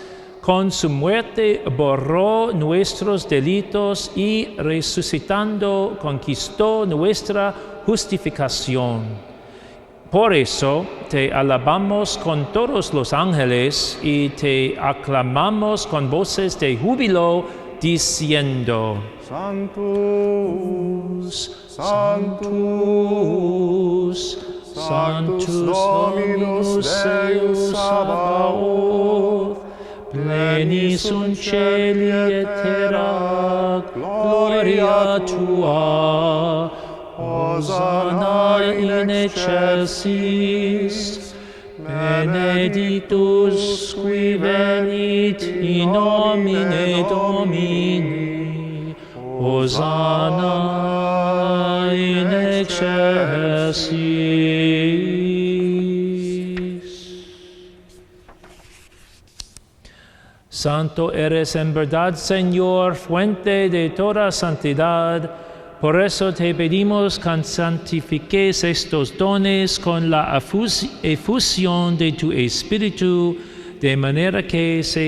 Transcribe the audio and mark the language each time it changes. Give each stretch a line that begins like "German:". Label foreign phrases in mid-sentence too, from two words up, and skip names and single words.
Spanish: Con su muerte borró nuestros delitos y resucitando conquistó nuestra justificación. Por eso te alabamos con todos los ángeles y te aclamamos con voces de júbilo, diciendo:
Latin: Sanctus, Sanctus, Sanctus Dominus Deus Sabaoth, plenis sunt caeli et terra, gloria tua, Hosanna in excelsis, benedictus qui venit in nomine Domini, Hosanna in excelsis.
Spanish: Santo eres en verdad, Señor, fuente de toda santidad. Por eso te pedimos que santifiques estos dones con la efusión de tu Espíritu, de manera que se